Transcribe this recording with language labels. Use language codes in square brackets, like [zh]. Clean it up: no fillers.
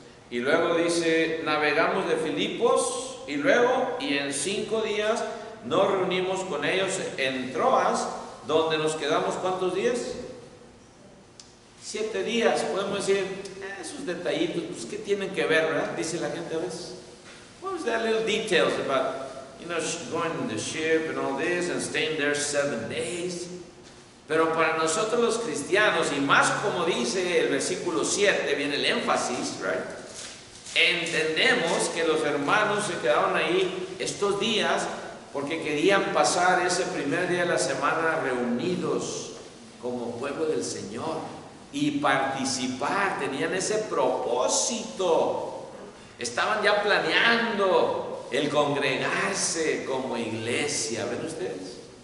[es] Y luego dice, navegamos de Filipos, y en 5 días nos reunimos con ellos en Troas, donde nos quedamos, ¿cuántos días? 7 días. Podemos decir, esos detallitos, pues, ¿qué tienen que ver, verdad? Dice la gente a veces. [en] What was that little details about, going in the ship and all this and staying there 7 days? [es] Pero para nosotros los cristianos, y más como dice el versículo 7, viene el énfasis, right? Entendemos que los hermanos se quedaron ahí estos días porque querían pasar ese primer día de la semana reunidos como pueblo del Señor y participar, tenían ese propósito, estaban ya planeando el congregarse como iglesia. ¿Ven ustedes?